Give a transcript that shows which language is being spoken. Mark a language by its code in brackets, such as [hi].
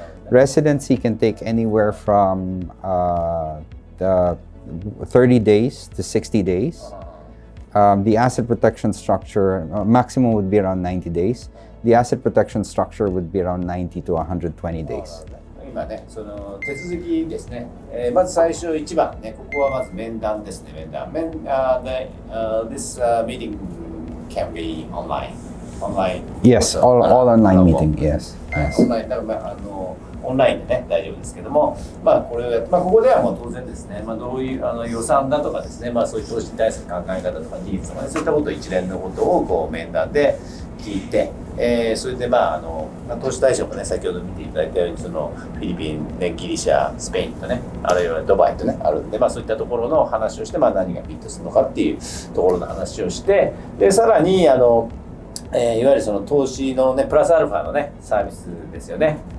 [en] Residency can take anywhere from 30 days to 60 days. The asset protection structure, maximum would be around 90 days. The asset protection structure would be around 90 to 120 days. [ja] 今ね、その手続きですね。まず最初1番ね、ここはまず面談ですね。面談。 [en] This meeting can be online. Yes, all online meeting. Yes. [ja] オンラインだからオオンラインでね大丈夫ですけども、これここではもう当然ですね、どういう予算だとかですね、そういう投資に対する考え方とかニーズとかね、そういったことを一連のことをこう面談で聞いて、それで投資対象もね先ほど見ていただいたようにそのフィリピン、ね、ギリシャ、スペインとね、あるいはドバイとねあるんで、そういったところの話をして、何がフィットするのかっていうところの話をして、でさらにいわゆるその投資のねプラスアルファのねサービスですよね。